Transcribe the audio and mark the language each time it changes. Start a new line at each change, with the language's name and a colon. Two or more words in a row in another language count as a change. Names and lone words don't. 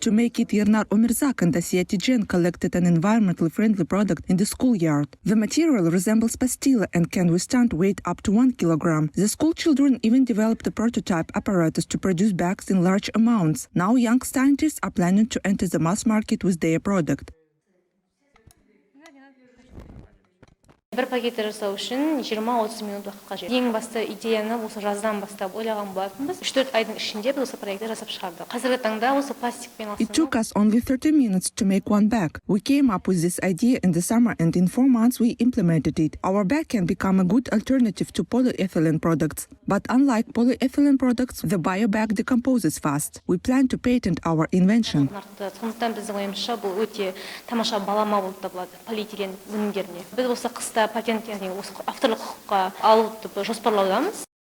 English: To make it, Yernar Omirzak and Asiya Tijen collected an environmentally friendly product in the schoolyard. The material resembles pastilla and can withstand weight up to 1 kilogram. The school children even developed a prototype apparatus to produce bags in large amounts. Now young scientists are planning to enter the mass market with their product.
Kazakh: Бір пакетті жасау үшін 20-30 минут уақыт қажет. Ең басты идеяны осы жаздан бастап ойлаған болатынбыз. 3-4 айдың ішінде біз осы проектті жасап шығардық. Қазіргі таңда осы пластикпен
English: It took us only 30 minutes to make one bag. We came up with this idea in the summer and in 4 months we implemented it. Our bag can become a good alternative to polyethylene products. But unlike polyethylene products, the biobag decomposes fast. We plan to patent our invention.
Kazakh: Сондықтан біздің ойымызша бұл өте тамаша балама болып табылады полиэтилен өнімдеріне. Біз осы қыста патент, яғни осы авторлық құқыққа алуды жоспарлаудамыз.